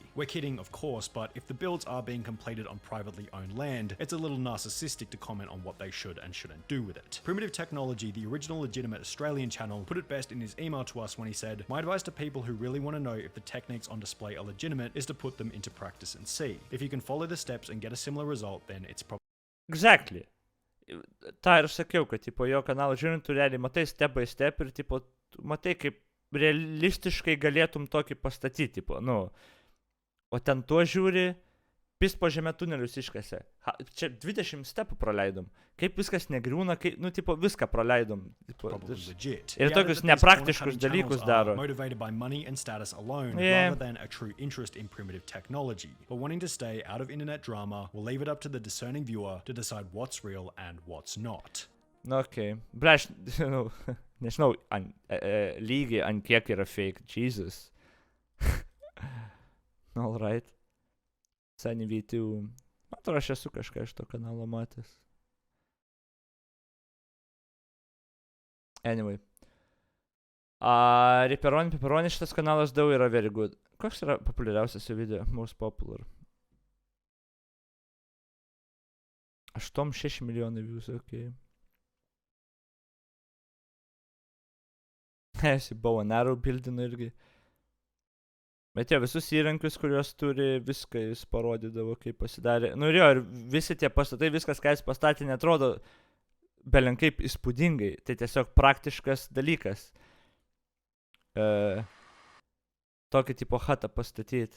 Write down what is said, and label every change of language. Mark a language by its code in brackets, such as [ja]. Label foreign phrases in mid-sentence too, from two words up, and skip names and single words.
[en] We're kidding, of course, but if the builds are being completed on privately owned land, it's a little narcissistic to comment on what they should and shouldn't do with it. Primitive Technology, the original legitimate Australian channel, put it best in his email to us when he said, "My advice to people who really want to know if the techniques on display are legitimate is to put them into practice and see. If you can follow the steps and get a similar result, then it's probably..." Exactly. [lt] Ta ir sakiau, kad tipo, jo kanalą žiūrint, tu realiai matai [en] step by step [lt] ir tipo, tu matai, kaip realistiškai galėtum tokį pastatyti, tipo, nu, o ten tuo žiūri, pist po žemę tunelius iškasė. Čia 20 stepų praleidom. Kaip viskas negriūna, kaip, nu, tipo, viską praleidom. Tipo, ir tokius nepraktiškus dalykus daro. [en] Motivated by money and status alone, Yeah. rather than a true interest in primitive technology. But wanting to stay out of internet drama will leave it up to the discerning viewer to decide what's real and what's not. [lt] Nu, okei. Ble, aš, nu, nežinau, lygiai ant kiek yra fake. [en] Jesus. Alright. Sunny V2. [lt] Man atrodo, aš esu kažką iš to kanalo matęs. Anyway. Pepperoni šitas kanalas daug yra [en] very good. [lt] Koks yra populiariausias jo video? [en] Most popular. [lt] 8-6 milijonai views, okei. Esi [en] bow and arrow [lt] bildino irgi. Bet jo, visus įrankius, kuriuos turi, viską jis parodydavo, kaip pasidarė. Nu ir jo, ir visi tie pastatai, viskas, ką jis pastatė, netrodo belenkaip įspūdingai. Tai tiesiog praktiškas dalykas. Tokį tipo hatą pastatyti.